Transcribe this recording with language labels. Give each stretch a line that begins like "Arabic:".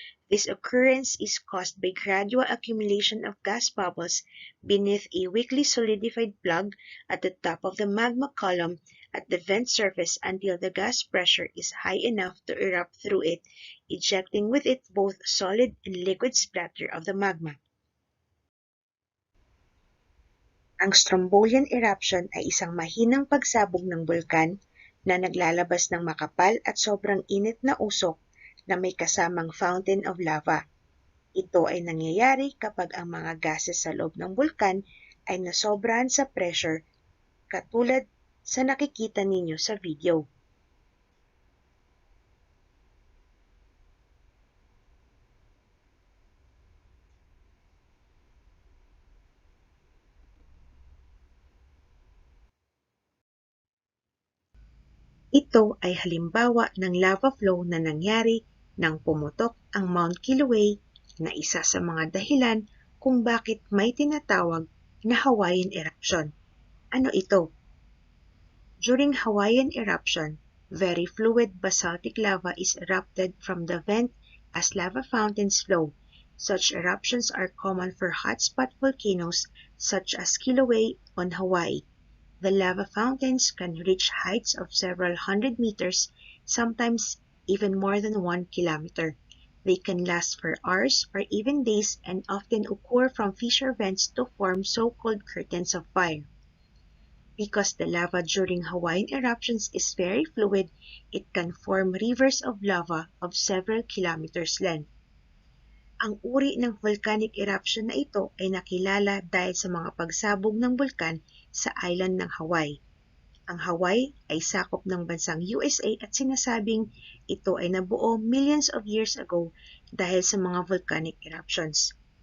English: This occurrence is caused by gradual accumulation of gas bubbles beneath a weakly solidified plug at the top of the magma column at the vent surface until the gas pressure is high enough to erupt through it, ejecting with it both solid and liquid splatter of the magma.
Filipino: Ang Strombolian eruption ay isang mahinang pagsabog ng bulkan na naglalabas ng makapal at sobrang init na usok na may kasamang
English: fountain of lava.
Filipino: Ito ay nangyayari kapag ang mga gases sa loob ng bulkan ay nasobrahan sa pressure katulad sa nakikita ninyo sa video. Ito ay halimbawa ng lava flow na nangyari nang pumutok ang Mount Kilauea na isa sa mga dahilan kung bakit may tinatawag na Hawaiian eruption. Ano ito?
English: During Hawaiian eruption, very fluid basaltic lava is erupted from the vent as lava fountains flow. Such eruptions are common for hotspot volcanoes such as Kilauea on Hawaii. The lava fountains can reach heights of several hundred meters, sometimes even more than 1 kilometer. They can last for hours or even days and often occur from fissure vents to form so-called curtains of fire. Because the lava during Hawaiian eruptions is very fluid, it can form rivers of lava of several kilometers length.
Filipino: Ang uri ng volcanic eruption na ito ay nakilala dahil sa mga pagsabog ng bulkan sa island ng Hawaii. Ang Hawaii ay sakop ng bansang USA at sinasabing ito ay nabuo
English: millions of years ago
Filipino: dahil sa mga volcanic eruptions.